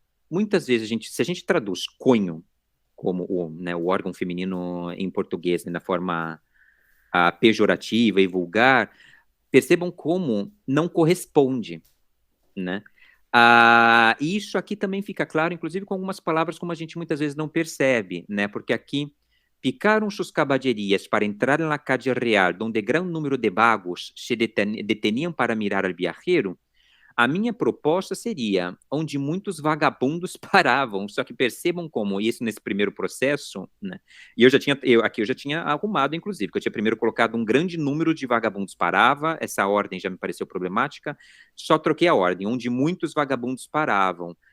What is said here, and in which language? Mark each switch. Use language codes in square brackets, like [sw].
[pt] Muitas vezes, se a gente traduz conho como o órgão feminino em português, né, na forma pejorativa e vulgar, percebam como não corresponde, né? Isso aqui também fica claro, inclusive com algumas palavras como a gente muitas vezes não percebe, né? Porque aqui, [es] picaram sus caballerías para entrar na calle real, donde gran número de vagos se deteniam para mirar al viajero. [pt] A minha proposta seria onde muitos vagabundos paravam, só que percebam como isso nesse primeiro processo, né? E aqui eu já tinha arrumado, inclusive, que eu tinha primeiro colocado um grande número de vagabundos parava, essa ordem já me pareceu problemática, só troquei a ordem, onde muitos vagabundos paravam.